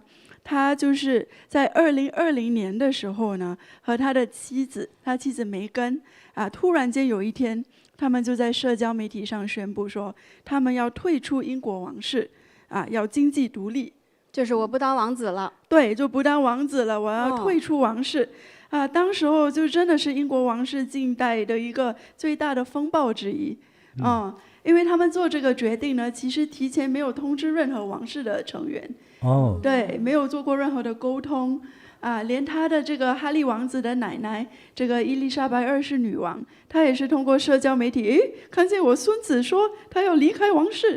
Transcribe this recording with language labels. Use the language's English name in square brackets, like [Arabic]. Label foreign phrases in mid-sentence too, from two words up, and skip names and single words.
[Chinese] 他就是在2020年的時候呢，和他妻子梅根突然間有一天，他們就在社交媒體上宣布說，他們要退出英國王室，要經濟獨立，就是我不當王子了。對，就不當王子了，我要退出王室。當時候就真的是英國王室近代的一個最大的風暴之一。因為他們做這個決定呢，其實提前沒有通知任何王室的成員。對，沒有做過任何的溝通，連他的這個哈利王子的奶奶，這個伊麗莎白2世女王，她也是通過社交媒體，看見我孫子說他要離開王室，